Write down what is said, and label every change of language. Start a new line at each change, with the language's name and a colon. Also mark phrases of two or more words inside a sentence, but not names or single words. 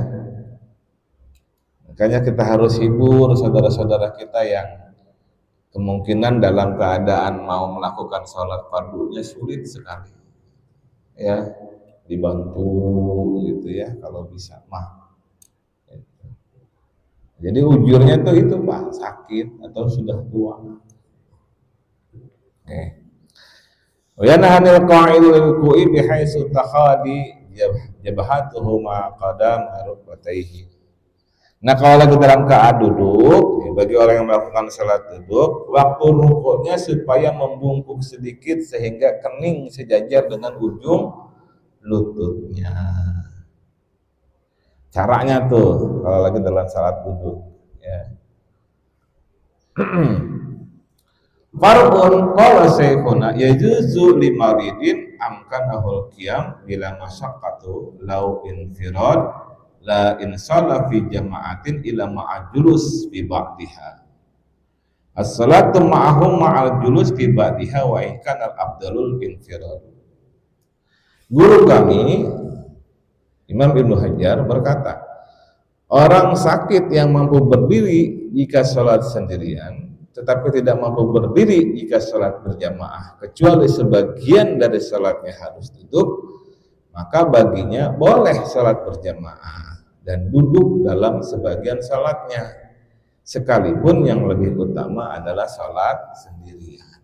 Indonesian: Makanya kita harus hibur saudara-saudara kita yang kemungkinan dalam keadaan mau melakukan sholat fardunya sulit sekali, ya, dibantu gitu ya kalau bisa mah. Jadi ujurnya tuh itu Pak, sakit atau sudah tua. Oke.
Arabic: وينحني القاعد للركوع بحيث تحاذي جبهته ما قدام ركبتيه.
Indonesian: Nah, kalau lagi dalam keadaan duduk, ya, bagi orang yang melakukan salat duduk, waktu rukuknya supaya membungkuk sedikit sehingga kening sejajar dengan ujung lututnya. Caranya tuh kalau lagi dalam salat duduk, ya.
Arabic: فرع قال شيخنا يجوز لمريض أمكنه القيام بلا مشقة لو انفرد لا إن صلى في جماعة إلا مع الجلوس في بعضها. الصلاة معهم مع الجلوس في بعضها وإن كان الأفضل الانفراد.
Indonesian: Guru kami Imam Ibnu Hajar berkata, Orang sakit yang mampu berdiri jika sholat sendirian, tetapi tidak mampu berdiri jika sholat berjamaah, kecuali sebagian dari sholatnya harus duduk, maka baginya boleh sholat berjamaah dan duduk dalam sebagian sholatnya, sekalipun yang lebih utama adalah sholat sendirian.